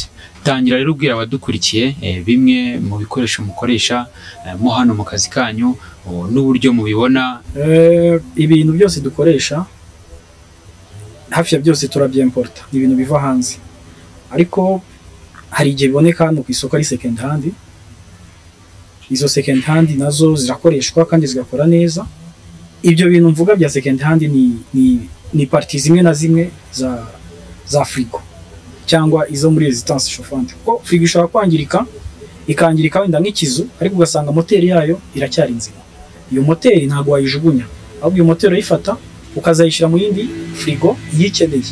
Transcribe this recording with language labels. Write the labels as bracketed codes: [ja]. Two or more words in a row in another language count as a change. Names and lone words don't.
[rw] Tangira rero ubwira abadukurikiye bimwe mu bikoresho mukoresha mo hano mu kazi kanyu n'uburyo mubibona. Ibintu byose dukoresha hafi ya byose turabyimporta, ni ibintu biva hanze, ariko hari igihe biboneka hano ku isoko ari [en] second hand. [rw] Izo [en] second hand [rw] nazo zirakoreshwa kandi zigakora neza. Ibyo bintu mvuga bya [en] second hand [rw] ni parties zimwe na zimwe za frigo cyangwa izo muri [fr] resistance chauffante, [rw] kuko frigo ishobora kwangirika, ikangirika wenda nk'ikizu, ariko ugasanga moteri yayo iracyari nzima. Iyo moteri ntabwo wayijugunya, ahubwo iyo moteri uyifata ukazayishyira mu yindi frigo yikeneye.